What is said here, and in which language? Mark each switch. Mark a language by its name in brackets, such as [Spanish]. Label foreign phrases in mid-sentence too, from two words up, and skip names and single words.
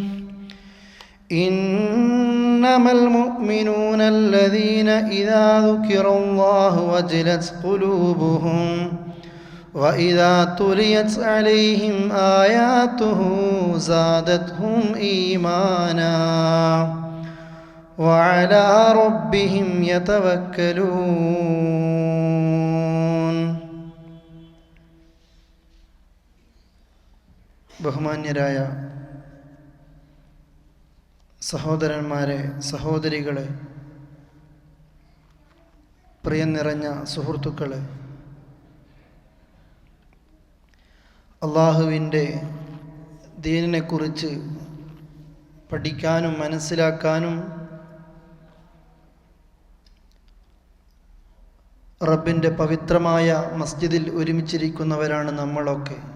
[Arabic] إنما المؤمنون الذين إذا ذكر الله وجلت قلوبهم وإذا تليت عليهم آياته زادتهم إيمانا وعلى ربهم يتوكلون. [Malayalam] ബഹുമാന്യരായ സഹോദരന്മാരെ, സഹോദരികളെ, പ്രിയം നിറഞ്ഞ സുഹൃത്തുക്കളെ, അള്ളാഹുവിൻ്റെ ദീനിനെക്കുറിച്ച് പഠിക്കാനും മനസ്സിലാക്കാനും റബ്ബിൻ്റെ പവിത്രമായ മസ്ജിദിൽ ഒരുമിച്ചിരിക്കുന്നവരാണ് നമ്മളൊക്കെ.